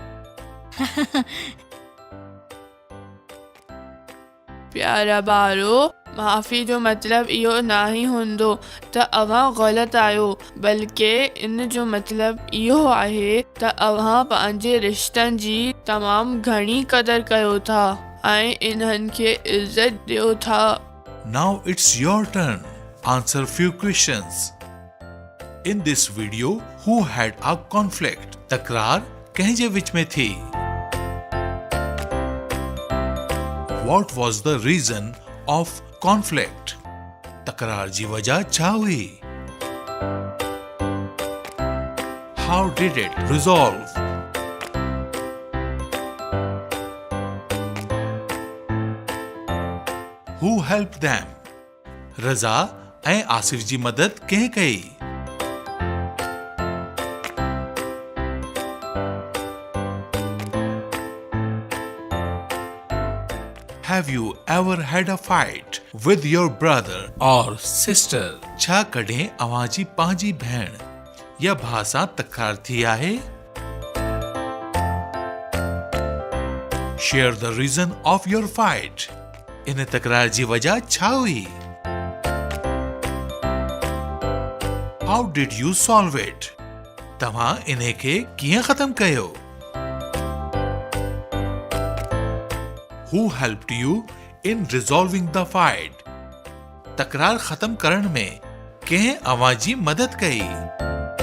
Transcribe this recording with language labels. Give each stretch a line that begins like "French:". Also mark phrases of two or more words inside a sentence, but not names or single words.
Sindhi: प्यारा ॿारो, माफ़ी जो मतिलबु इहो न ई हूंदो त अव्हां ग़लति आहियो, बल्कि इन जो मतिलबु इहो आहे त अव्हां पंहिंजे रिश्तनि जी तमामु घणी क़दर कयो था ऐं इन्हनि खे इज़त ॾियो था।
English: Now it's your turn. Answer few questions. In this video, who had a conflict?
Sindhi: तकरार कंहिंजे विच में थी?
English: What was the reason of conflict?
Sindhi: तकरार जी वजह छा हुई?
English: How did it resolve? Who helped them?
Sindhi: रज़ा ऐं आसिफ जी मदद कंहिं कई?
English: Have you ever had a fight with your brother or sister?
Sindhi: छा कॾहिं अव्हां जी पंहिंजी भेण या भाउ सां तकरार थी आहे?
English: Share the reason of your fight.
Sindhi: इन तकरार जी वजह छा हुई?
English: How did you solve it?
Sindhi: तव्हां इन्हे खे कीअं ख़तम कयो?
English: Who helped you in resolving the fight?
Sindhi: तकरार ख़तम करण में कंहिं अव्हां जी मदद कई?